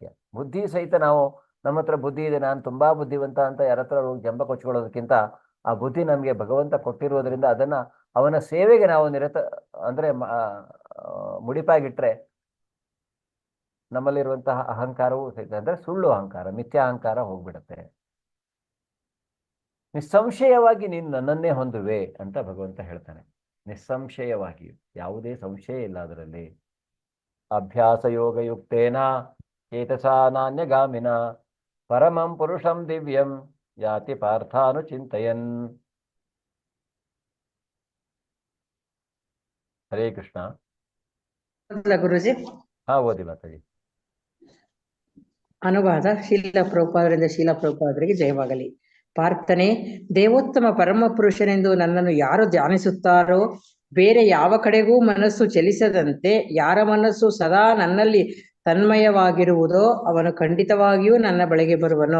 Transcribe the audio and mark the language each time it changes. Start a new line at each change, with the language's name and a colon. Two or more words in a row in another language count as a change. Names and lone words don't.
Kannada: ಬುದ್ಧಿ ಸಹಿತ ನಾವು ನಮ್ಮ ಹತ್ರ ಬುದ್ಧಿ ಇದೆ, ನಾನು ತುಂಬಾ ಬುದ್ಧಿವಂತ ಅಂತ ಯಾರ ಹತ್ರ ಹೋಗಿ ಜಂಬ ಕೊಚ್ಕೊಳ್ಳೋದಕ್ಕಿಂತ ಆ ಬುದ್ಧಿ ನಮಗೆ ಭಗವಂತ ಕೊಟ್ಟಿರುವುದರಿಂದ ಅದನ್ನ ಅವನ ಸೇವೆಗೆ ನಾವು ಅಂದ್ರೆ ಮುಡಿಪಾಗಿಟ್ರೆ ನಮ್ಮಲ್ಲಿರುವಂತಹ ಅಹಂಕಾರವೂ ಸಹಿತ, ಅಂದ್ರೆ ಸುಳ್ಳು ಅಹಂಕಾರ, ಮಿಥ್ಯಾ ಅಹಂಕಾರ ಹೋಗ್ಬಿಡುತ್ತೆ. ನಿಸ್ಸಂಶಯವಾಗಿ ನೀನು ನನ್ನನ್ನೇ ಹೊಂದುವೆ ಅಂತ ಭಗವಂತ ಹೇಳ್ತಾನೆ. ನಿಸ್ಸಂಶಯವಾಗಿ, ಯಾವುದೇ ಸಂಶಯ ಇಲ್ಲ ಅದರಲ್ಲಿ.
Sanskrit: ಅಭ್ಯಾಸ ಯೋಗಯುಕ್ತೇನ ಚೇತಸಾ ನಾನ್ಯಗಾಮಿನ ಪರಮಂ ಪುರುಷಂ ದಿವ್ಯಂ ಯಾತಿ ಪಾರ್ಥಾನುಚಿಂತಯನ್.
Kannada: ಹರೇ ಕೃಷ್ಣ. ಗುರುಜಿ ಓದಿ ಮಾತಾಡಿ. ಅನುವಾದ ಶೀಲ ಪ್ರಭುಪಾದರಿಂದ ಶೀಲ ಪ್ರಭುಪಾದರಿಗೆ ಜಯವಾಗಲಿ. ಪಾರ್ಥನೆ, ದೇವೋತ್ತಮ ಪರಮ ಪುರುಷನೆಂದು ನನ್ನನ್ನು ಯಾರು ಧ್ಯಾನಿಸುತ್ತಾರೋ, ಬೇರೆ ಯಾವ ಕಡೆಗೂ ಮನಸ್ಸು ಚಲಿಸದಂತೆ ಯಾರ ಮನಸ್ಸು ಸದಾ ನನ್ನಲ್ಲಿ ತನ್ಮಯವಾಗಿರುವುದೋ ಅವನು ಖಂಡಿತವಾಗಿಯೂ ನನ್ನ ಬಳಿಗೆ ಬರುವನು.